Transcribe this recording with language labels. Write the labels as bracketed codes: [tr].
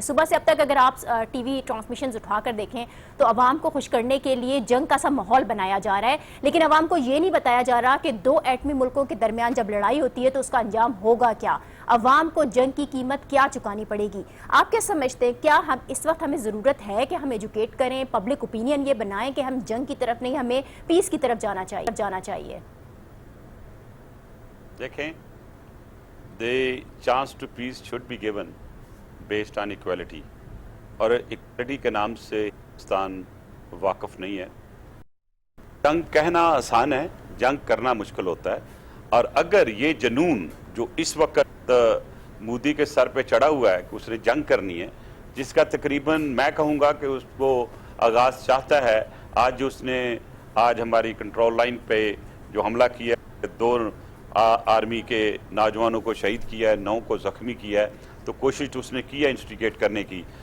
[ur] صبح سے اب تک اگر آپ ٹی وی ٹرانسمیشنز اٹھا کر دیکھیں تو عوام کو خوش کرنے کے لیے جنگ کا سا ماحول بنایا جا رہا ہے، لیکن عوام کو یہ نہیں بتایا جا رہا کہ 2 ایٹمی ملکوں کے درمیان جب لڑائی ہوتی ہے تو اس کا انجام ہوگا کیا، عوام کو جنگ کی قیمت کیا چکانی پڑے گی. آپ کیا سمجھتے ہیں، کیا ہم اس وقت ہمیں ضرورت ہے کہ ہم ایجوکیٹ کریں، پبلک اوپینین یہ بنائیں کہ ہم جنگ کی طرف نہیں، ہمیں پیس کی طرف جانا چاہیے؟ دیکھیں، [en] the chance to peace should be given based on equality، [ur] اور [en] equality [ur] کے نام سے پاکستان واقف نہیں ہے. جنگ کہنا آسان ہے، جنگ کرنا مشکل ہوتا ہے. اور اگر یہ جنون جو اس وقت مودی کے سر پہ چڑھا ہوا ہے کہ اس نے جنگ کرنی ہے، جس کا تقریباً میں کہوں گا کہ اس کو آغاز چاہتا ہے، آج جو اس نے ہماری کنٹرول لائن پہ جو حملہ کیا ہے، 2 آرمی کے نوجوانوں کو شہید کیا ہے، 9 کو زخمی کیا ہے، تو کوشش تو اس نے کی ہے انسٹیگیٹ کرنے کی.